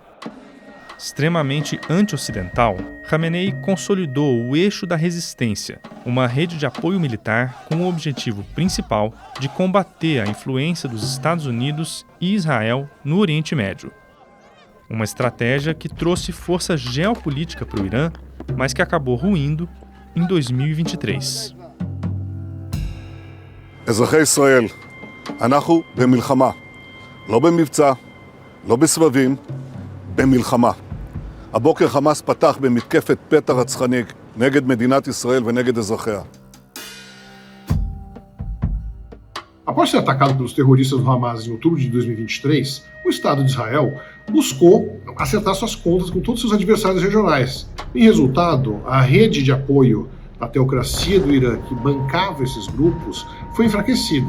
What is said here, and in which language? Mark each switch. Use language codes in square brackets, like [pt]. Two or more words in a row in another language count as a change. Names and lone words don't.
[pt] Extremamente anti-ocidental, Khamenei consolidou o eixo da resistência, uma rede de apoio militar com o objetivo principal de combater a influência dos Estados Unidos e Israel no Oriente Médio. Uma estratégia que trouxe força geopolítica para o Irã, mas que acabou ruindo em 2023. [he] אזרחי ישראל, אנחנו במלחמה, לא במבצע, לא בסבבים, במלחמה. הבוקר חמאס פתח במתקפת פתע רצחני נגד מדינת ישראל ונגד אזרחיה. [pt] Após ser atacado pelos terroristas do Hamas em outubro de 2023, o Estado de Israel buscou acertar suas contas com todos seus adversários regionais. Em resultado, a rede de apoio à teocracia do Irã, que bancava esses grupos, foi enfraquecida.